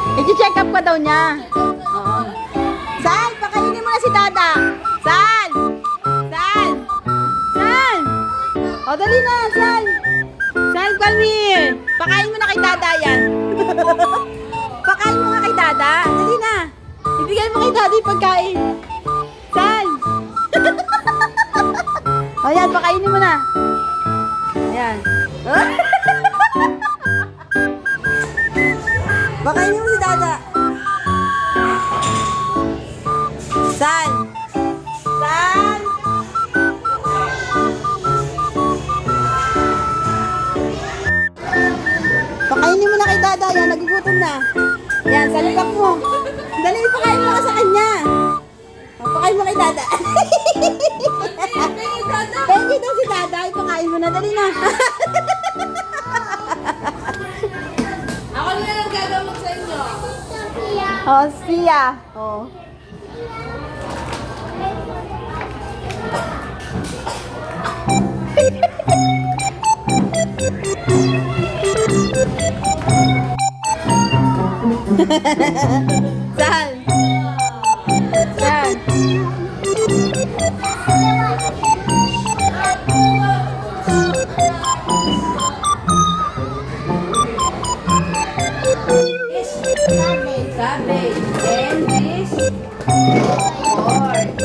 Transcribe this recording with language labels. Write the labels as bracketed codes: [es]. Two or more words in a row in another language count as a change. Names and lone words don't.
[tl] I-check up ka daw niya. Oo. Sal, pakainin mo na si Dada. Sal! Sal! Sal! O, dali na, Sal. Sal, [en] come here. [tl] Pakain mo na kay Dada yan. Pakain mo nga kay Dada. Dali na. Ibigay mo kay Dada yung pagkain. Sal! O, yan, pakainin mo na. Ayan. Pakainin mo si Dada. Sal! Sal! Pakainin mo na kay Dada. Yan, nagugutom na. Yan, salubak mo. Dali, pakain mo ka sa kanya. O, pakain mo kay Dada. [en] Thank you [tl] daw si Dada. Ipakain mo na. Dali na. Ako na lang gagamot sa inyo. Oh, siya. Oh. Sal. Sal. Cabbage. [en] And this. Corn.